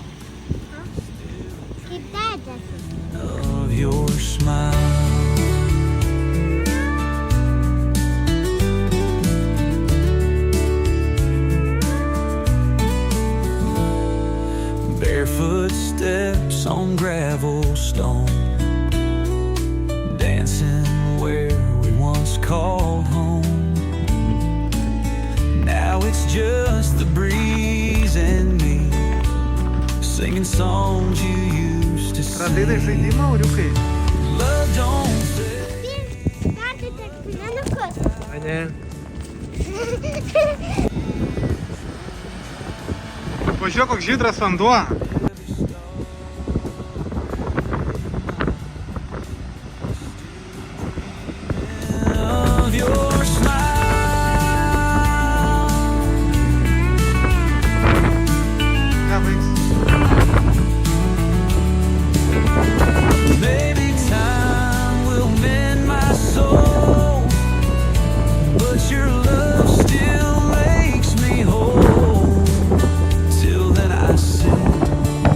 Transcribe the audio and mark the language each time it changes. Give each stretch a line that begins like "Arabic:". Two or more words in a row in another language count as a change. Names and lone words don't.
Lithuanian: Kaip dėdės.
English: of your smile. Barefoot steps on gravel stone, dancing where we once called home. Now it's just the breeze and me, singing songs you used to
Lithuanian: Pradedai
English: sing.
Lithuanian: žaidimą, Auriukai?
English: Love don't say.
Lithuanian: Perdėte akmenukus. A ne? Pažiūrėk, koks žydras vanduo.
English: Of your smile.
Lithuanian: Ką baigs?
English: Maybe time will mend my soul, but your love still makes me whole. Till then I sit